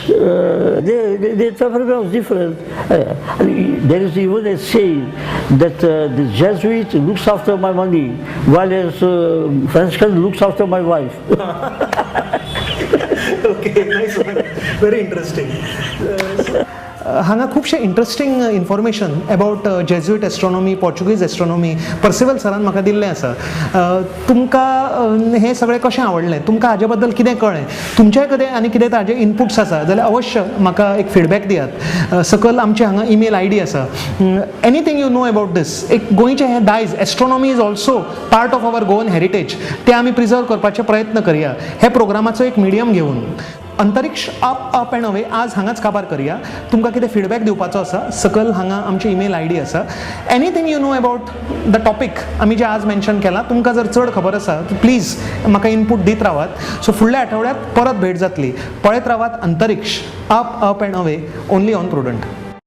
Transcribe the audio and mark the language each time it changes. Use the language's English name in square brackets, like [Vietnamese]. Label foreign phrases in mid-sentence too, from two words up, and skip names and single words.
[English] Their temperament was different. There is even a saying that the Jesuit looks after my money, while Franciscan looks after my wife. Okay, nice one. Very interesting. [Konkani] हांगा खुबशे [English] interesting information about Jesuit astronomy Portuguese astronomy [Konkani] पर्सिवल सरान म्हाका दिल्लें आसा. तुमकां हें सगळें कशें आवडलें, तुमकां हाजे बद्दल कितें कळ्ळें, तुमचेय कदें आनी कितें ताजे इनपुट्स आसा जाल्यार अवश्य म्हाका एक फीडबॅक दियात. सकयल आमचे हांगा ईमेल ID आसा. [English] anything you know about this, [Konkani] एक गोंयचें हें दायज [English] astronomy is also part of our Goan heritage, [Konkani] तें आमी प्रिजर्व करपाचे प्रयत्न करया हे प्रोग्रामाचो एक मिडियम घेवन. अंतरिक्ष अप एंड अवे आज हांगाच काबार करया. तुमकां कितें फीडबॅक दिवपाचो आसा सकयल हांगा आमची ईमेल ID आसा. [English] anything you know about the topic [Konkani] आमी जे आज मेन्शन केलां, तुमकां जर चड खबर आसा प्लीज म्हाका इनपूट दीत रावात. सो फुडल्या आठवड्यात परत भेट जातली. पळयत रावात अंतरिक्ष अप एंड अवे [English] only on Prudent.